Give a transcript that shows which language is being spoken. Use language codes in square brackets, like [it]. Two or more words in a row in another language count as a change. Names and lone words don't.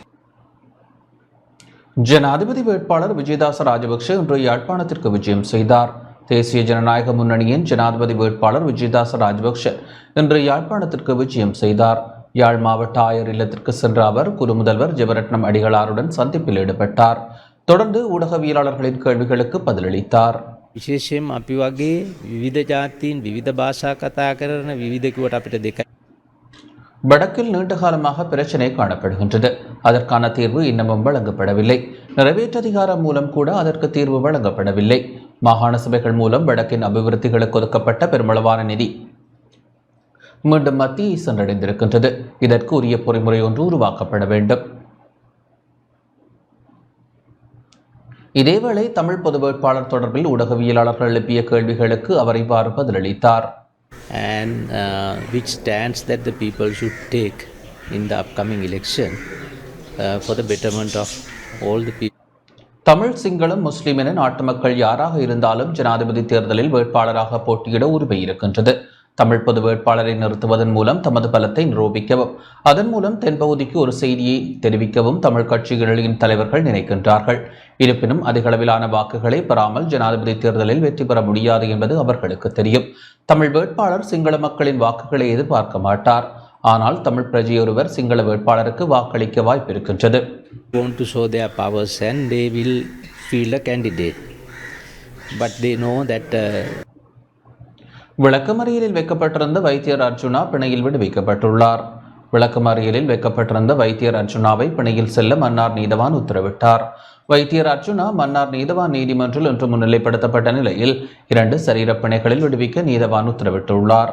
[ta] ஜனாதிபதி வேட்பாளர் விஜயதாச ராஜபக்ஷ இன்று யாழ்ப்பாணத்திற்கு விஜயம் செய்தார். தேசிய ஜனநாயக முன்னணியின் ஜனாதிபதி வேட்பாளர் விஜயதாச ராஜபக்ஷ இன்று யாழ்ப்பாணத்திற்கு விஜயம் செய்தார். யாழ் மாவட்ட ஆயர் இல்லத்திற்கு சென்ற அவர் குருமுதல்வர் ஜெபரட்னம் அடிகளாருடன் சந்திப்பில் ஈடுபட்டார். தொடர்ந்து ஊடகவியலாளர்களின் கேள்விகளுக்கு பதிலளித்தார். [si] විශේෂයෙන් අපි වගේ විවිධ ජාතීන් විවිධ භාෂා කතා කරන විවිධකුවට අපිට දෙකයි. [ta] வடக்கில் நீண்ட காலமாக பிரச்சினை காணப்படுகின்றது. அதற்கான தீர்வு இன்னமும் வழங்கப்படவில்லை. நிறைவேற்றதிகாரம் மூலம் கூட அதற்கு தீர்வு வழங்கப்படவில்லை. மாகாண சபைகள் மூலம் வடக்கின் அபிவிருத்திகளுக்கு ஒதுக்கப்பட்ட பெருமளவான நிதி மீண்டும் மத்தியை சென்றடைந்திருக்கின்றது. இதற்கு உரிய பொறிமுறை ஒன்று உருவாக்கப்பட வேண்டும். இதேவேளை தமிழ் பொது வேட்பாளர் தொடர்பில் ஊடகவியலாளர்கள் எழுப்பிய கேள்விகளுக்கு அவர் இவ்வாறு பதிலளித்தார். [en] And which stance that the people should take in the upcoming election for the betterment of all the people. [ta] தமிழ், சிங்களம், முஸ்லிம் என நாட்டு மக்கள் யாராக இருந்தாலும் ஜனாதிபதி தேர்தலில் வேட்பாளராக போட்டியிட உரிமை இருக்கின்றது. தமிழ் பொது வேட்பாளரை நிறுத்துவதன் மூலம் தமது பலத்தை நிரூபிக்கவும் அதன் மூலம் தென்பகுதிக்கு ஒரு செய்தியை தெரிவிக்கவும் தமிழ் கட்சிகளின் தலைவர்கள் நினைக்கின்றார்கள். இருப்பினும் அதிகளவிலான வாக்குகளை பெறாமல் ஜனாதிபதி தேர்தலில் வெற்றி பெற முடியாது என்பது அவர்களுக்கு தெரியும். தமிழ் வேட்பாளர் சிங்கள மக்களின் வாக்குகளை எதிர்பார்க்க மாட்டார். ஆனால் தமிழ் பிரஜையொருவர் சிங்கள வேட்பாளருக்கு வாக்களிக்க வாய்ப்பு இருக்கின்றது. [en] Want to show their powers and they will field a candidate, but they know that [ta] விளக்கமறியலில் வைக்கப்பட்டிருந்த வைத்தியர் அர்ஜுனா பிணையில் விடுவிக்கப்பட்டுள்ளார். விளக்கமறியலில் வைக்கப்பட்டிருந்த வைத்தியர் அர்ஜுனாவை பிணையில் செல்ல மன்னார் நீதவான் உத்தரவிட்டார். வைத்தியர் அர்ஜுனா மன்னார் நீதவான் நீதிமன்றில் இன்று முன்னிலைப்படுத்தப்பட்ட நிலையில் 2 சரீரப் பிணைகளில் விடுவிக்க நீதவான் உத்தரவிட்டுள்ளார்.